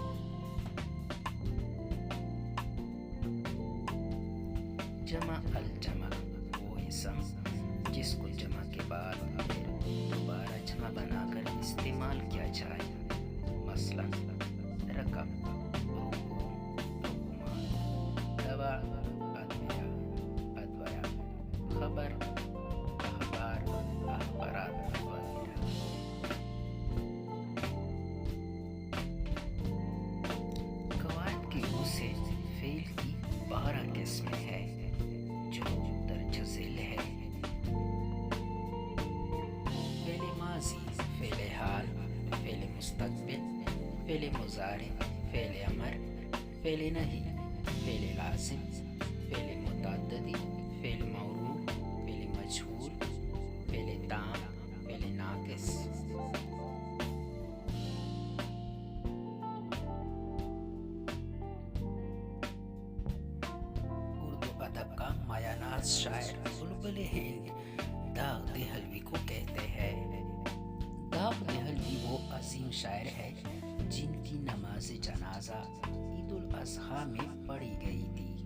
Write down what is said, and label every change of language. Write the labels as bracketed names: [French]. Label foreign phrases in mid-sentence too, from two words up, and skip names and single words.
[Urdu] جمع الجمع وہ اسم جس کو جمع کے بعد پھر دوبارہ جمع بنا کر استعمال کیا جائے، مثلا رقم، رکوع، رقمان، دوا، ادویہ، ادویہ، خبر، اخبار، اخبارات وغیرہ۔ قواعد کی روح سے فعل کی 12 قسمیں ہیں جو درج ذیل ہے۔ فعل ماضی، فعل حال، فعل مستقبل، فعل مضارع، فعل امر، فعل نہی، فعل لازم، فعل متعددی، فعل موروث، فعل مجهول، فعل تام، فعل ناقص۔ اردو ادب کا مایہ ناز شاعر بلبل ہند داغ دہلوی کو کہتے ہیں۔ داغ دہلوی وہ عظیم شاعر ہے جن کی نماز جنازہ عید الاضحیٰ میں پڑھی گئی تھی۔